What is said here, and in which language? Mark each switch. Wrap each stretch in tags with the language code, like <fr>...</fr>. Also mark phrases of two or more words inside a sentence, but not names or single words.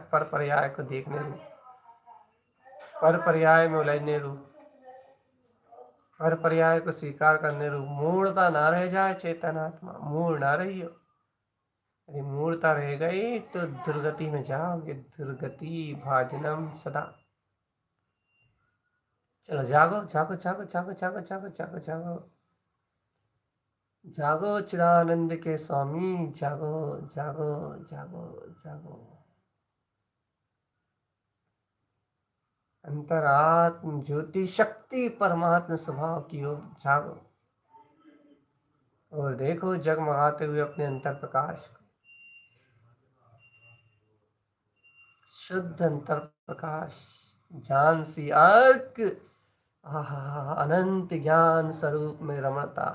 <hi>पर पर्याय को देखने रू, पर पर्याय में उलझने रू, पर पर्याय को स्वीकार करने रू। मूढ़ता ना रह जाए, चेतनात्मा मूढ़ ना रही हो। यदि मूढ़ता रह गई तो दुर्गति में जाओगे,</hi> <sa>दुर्गति भाजनम सदा।</sa> <hi>चलो जागो जागो जागो जागो जागो जागो जागो जागो जागो, चिदानंद के स्वामी जागो जागो जागो जागो। अंतरात्म ज्योति शक्ति परमात्मा स्वभाव की ओर जागो, और देखो जगमगाते हुए अपने अंतर प्रकाश को। शुद्ध अंतर प्रकाश, ज्ञान सी अर्क, आहा अनंत ज्ञान स्वरूप में रमणता।</hi>